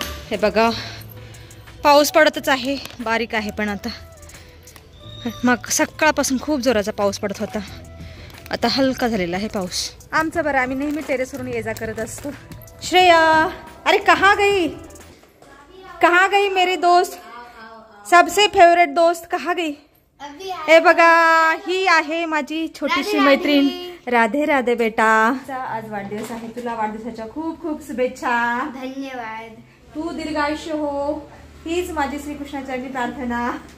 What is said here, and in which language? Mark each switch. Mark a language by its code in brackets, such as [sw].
[mr] हे बघा पाऊस पडतच आहे, बारीक आहे पण आता. मग सकाळपासून खूप जोराचा पाऊस पडत होता, आता हलका झालेला आहे पाऊस. आमचं बरं, आम्ही नेहमी टेरेसवरून ये जा करत असतो. [hi] श्रेया, अरे कहाँ गई मेरी दोस्त, सबसे फेवरेट दोस्त कहाँ गई? [mr] हे बघा ही आहे माझी छोटीशी मैत्रीण. राधे राधे बेटा, आज वाढदिवस आहे, तुला वाढदिवसाच्या खूप खूप शुभेच्छा. धन्यवाद. तू दीर्घायुष्य हो, हीच माझी श्रीकृष्णाचरणी प्रार्थना.